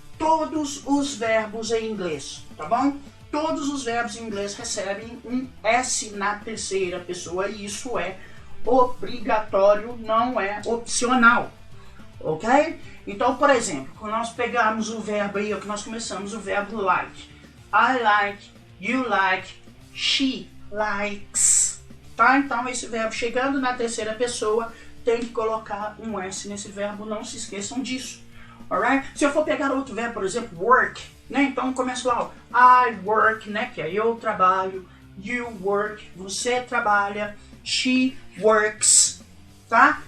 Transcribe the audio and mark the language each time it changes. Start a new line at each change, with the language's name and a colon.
Portuguese: Todos os verbos em inglês, tá bom? Todos os verbos em inglês recebem um S na terceira pessoa e isso é obrigatório, não é opcional, ok? Então, por exemplo, quando nós pegarmos o verbo aí, que nós começamos o verbo like.
English: I like, you like, she likes.
Portuguese: Tá? Então, esse verbo chegando na terceira pessoa tem que colocar um S nesse verbo, não se esqueçam disso. Alright? Se eu for pegar outro verbo, por exemplo, work, né? Então, começo lá,
English: I work,
Portuguese: né? Que é eu trabalho,
English: you work,
Portuguese: você trabalha,
English: she works,
Portuguese: tá?